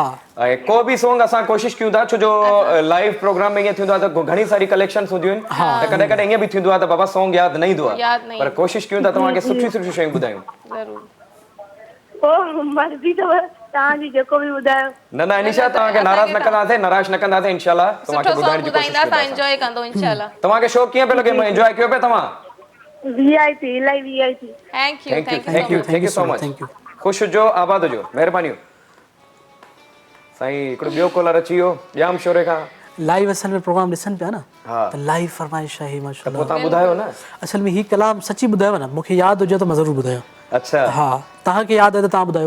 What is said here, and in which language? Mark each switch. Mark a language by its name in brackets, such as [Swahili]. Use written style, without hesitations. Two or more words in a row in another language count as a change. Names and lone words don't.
[Sindhi] ऐं को बि सॉन्ग असां कोशिशि कयूं था छो जो लाइव प्रोग्राम में ईअं थींदो आहे त घणी सारी कलेक्शंस हूंदियूं आहिनि त कॾहिं कॾहिं ईअं बि थींदो आहे त बाबा सॉन्ग यादि न ईंदो आहे पर कोशिशि कयूं था तव्हांखे सुठी सुठी शयूं ॿुधायूं ज़रूरु ओ मर्ज़ी अथव तव्हांजी जेको बि ॿुधायो न न अनीशा तव्हांखे नाराज़ न कंदासीं निराश न कंदासीं [Arabic] إن شاء الله [Sindhi] तव्हांखे सुठो ॿुधाइण सॉन्ग जी कोशिशि ॿुधाईंदा कंदासीं एंजॉय कंदो [Arabic] إن شاء الله [Sindhi] तव्हांखे शो कीअं पियो लॻे मां एंजॉय कयो पिया तव्हां वीआईपी इलाही वीआईपी [English] thank you so much [Sindhi] ख़ुशि हुजो आबाद हुजो महिरबानी साईं हिकिड़ो ॿियो कॉलर अची वियो जाम शोरे खां लाइव असल में प्रोग्राम ॾिसनि पिया न हाँ। त लाइव फरमाइश आहे [Arabic] ما شاء الله [Sindhi] पोइ तव्हां ॿुधायो न असल में ही कलाम सची ॿुधायो न मूंखे यादि हुजे त मां ज़रूरु ॿुधायो अच्छा हा तव्हांखे यादि आहे त तव्हां ॿुधायो